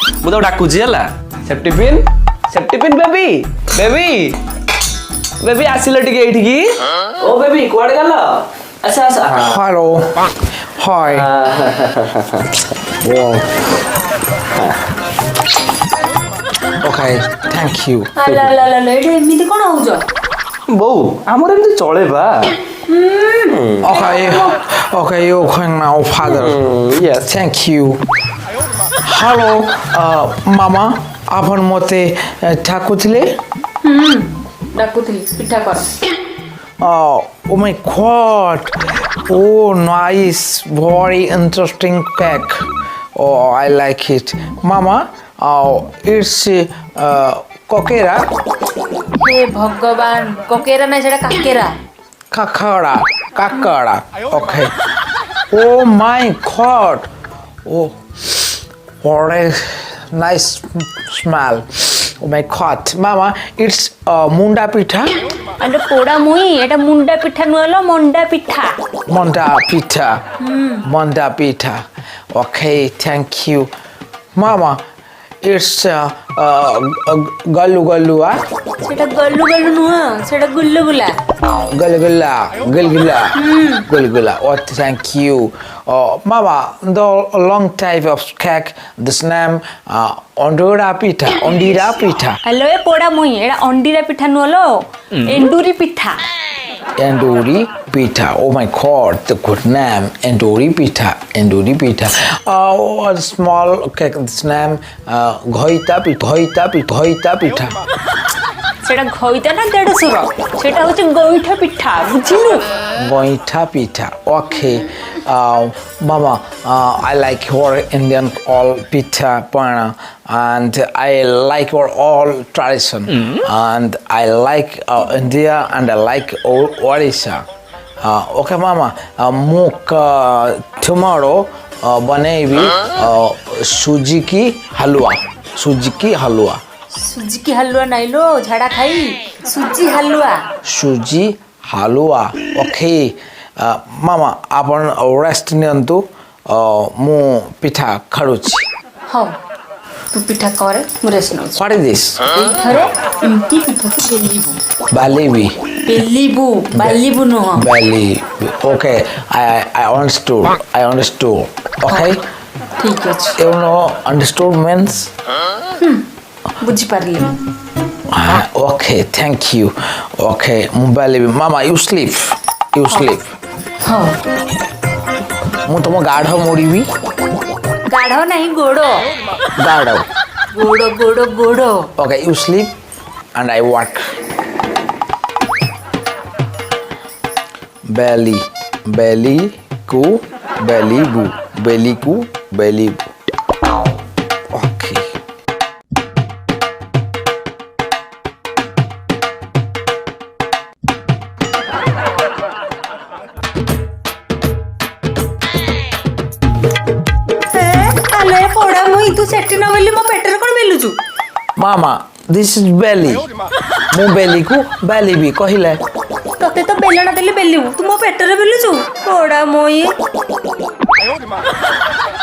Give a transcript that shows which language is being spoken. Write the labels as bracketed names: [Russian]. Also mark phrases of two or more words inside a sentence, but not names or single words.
[Odia] ମୁଁ ତାକୁ ଡାକୁଛି ହେଲା [English] safety pin baby baby baby [Odia] ଆସିଲ ଟିକେ ଏଇଠିକି ଓ ବେବି କୁଆଡେ ଗଲ ଆଚ୍ଛା ଆଚ୍ଛା [English] Hello. Hi. Wow. Okay, thank you. [Odia] ଏଇଠି ଏମିତି କଣ ହଉଛ? ବୋଉ ଆମର ଏମିତି ଚଳେ ବା [English] Okay, you can now, father. yes Thank you. Hello, Mama. [Odia] ଆପଣ ମୋତେ ଠାକୁଥିଲେ? ଡାକୁଥିଲି ପିଠା କର। [English] Oh my God. Oh, nice. Very interesting cake. Oh, I like it. Mama, it's kokera. [Odia] ହେ ଭଗବାନ କୋକେରା ନାଇଁ ସେଟା କାକେରା। [English] Kakara. Okay. Oh my God. Oh, what a nice smell. Oh my God. Mama, it's munda pitha. [Odia] ଆରେ ପୋଡା ମୁଇଁ ଏଟା ମୁଣ୍ଡା ପିଠା ନୁହଁଲୋ ମଣ୍ଡା ପିଠା। [English] Munda pitha. Okay, thank you. Mama, it's gallu. [Odia] ସେଟା ଗଲୁ ଗଲୁ ନୁହଁ ସେଟା ଗୁଲୁଗୁଲା। [English] Gulgula. Oh, thank you. Mama, the long type of cake, this name Ondira Pita. [Odia] ହ୍ୟାଲୋ ଏ ପୋଡା ମୁଇଁ ଏଟା ଅଣ୍ଡିରା ପିଠା ନୁହଁଲୋ ଏଣ୍ଡୁରି ପିଠା। [English] Enduri Pita. Oh my God, the good name. Enduri Pita. A small cake, this name Ghoita Pita. [Odia] ସେଟା ଘଇତା ନା ଦେଢଶୁର ସେଟା ହଉଛି ଗଇଠା ପିଠା ବୁଝିଲୁ। [English] Goita Pita. Okay. Mama, I like your Indian all pita pana, and I like your all tradition, and I like India, and I like Odisha. Okay, Mama. Tomorrow banebi suji halwa. [Odia] ସୁଜିକି ହାଲୁଆ ନାଇଲୋ ଝାଡା ଖାଇ ସୁଜି ହାଲୁଆ। Suji halwa. [English] Okay. Mama, [Odia] ଆପଣ rest ନିଅନ୍ତୁ ମୁଁ ପିଠା ଖାଡୁଛି। ହଉ ତୁ ପିଠା କରେ ମୁଁ ରେଷ୍ଟ ନଉଛି। [English] What is this? [Odia] ଏଇଥରେ ଏମିତି ପିଠାକୁ Balibi. ବାଲିବୁ ନୁହଁ। [English] Bali. Okay, I understood. Okay. [Odia] ଠିକ ଅଛି [English] You know, understood means? [Odia] ବୁଝିପାରିଲି। [English] Okay, thank you. Okay, Balibi. Mama, you sleep. [Odia] ହଉ ମୁଁ ତମ ଗାଢ ମୋଡ଼ିବି। ଗାଢ ନାହିଁ ଗୋଡ ଗାଢ। ଗୋଡ। [English] Okay, you sleep and I work. [Odia] Belly ku belly bu. [English] Okay. [Odia] ଆଲେ ପୋଡା ମୁଇଁ ତୁ ସେଠି ନ ବୋଲି ମୋ ପେଟରେ କଣ ବେଲୁଛୁ? [English] Mama, this is belly. [Odia] ମୁଁ belly ku belly ବି କହିଲେ। ତତେ ତ ବେଲଣା ଦେଲେ ବେଲିବୁ ତୁ ମୋ ପେଟରେ ବେଲୁଛୁ ପୋଡା ମୁଇଁ।